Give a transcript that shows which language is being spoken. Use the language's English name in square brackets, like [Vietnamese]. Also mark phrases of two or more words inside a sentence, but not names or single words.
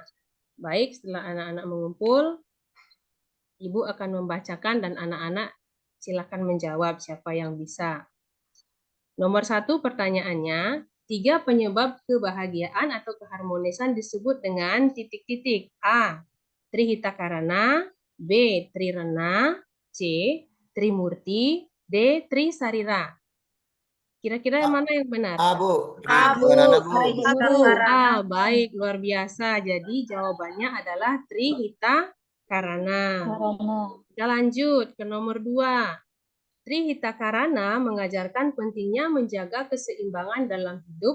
[Indonesian] Baik, setelah anak-anak mengumpul, Ibu akan membacakan dan anak-anak silakan menjawab siapa yang bisa. Nomor 1 pertanyaannya, 3 penyebab kebahagiaan atau keharmonisan disebut dengan titik-titik. A. Trihitakarana, B. Trirena, C. Trimurti, D. Trisarira. Kira-kira yang mana yang benar? Bu. Abu. Karena, Bu. Baik, luar biasa. Jadi jawabannya adalah Trihitakarana. Karena. Kita lanjut ke nomor 2. Trihitakarana mengajarkan pentingnya menjaga keseimbangan dalam hidup.